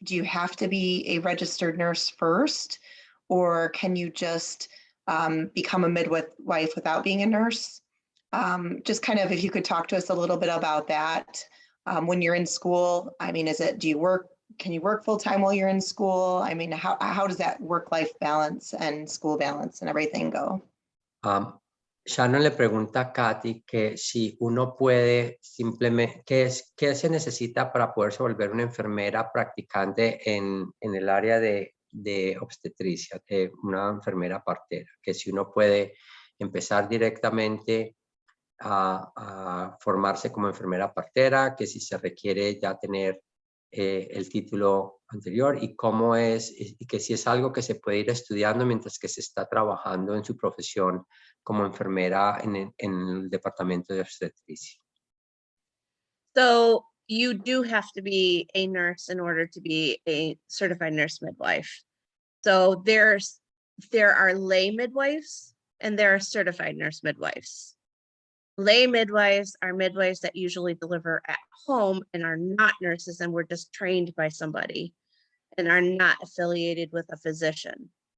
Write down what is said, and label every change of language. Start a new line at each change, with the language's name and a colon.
English: Do you have to be a registered nurse first, or can you just become a midwife without being a nurse? Just kind of if you could talk to us a little bit about that. When you're in school, I mean, can you work full-time while you're in school? I mean, how does that work-life balance and school balance and everything go?
Spanish: Shannon le pregunta a Cathy que si uno puede simplemente, ¿qué se necesita para poderse volver una enfermera practicante en el área de obstetricia, una enfermera partera? Que si uno puede empezar directamente a formarse como enfermera partera, que si se requiere ya tener el título anterior, y cómo es, y que si es algo que se puede ir estudiando mientras que se está trabajando en su profesión como enfermera en el departamento de obstetricia.
English: So you do have to be a nurse in order to be a certified nurse midwife. So there are lay midwives and there are certified nurse midwives. Lay midwives are midwives that usually deliver at home and are not nurses and were just trained by somebody and are not affiliated with a physician.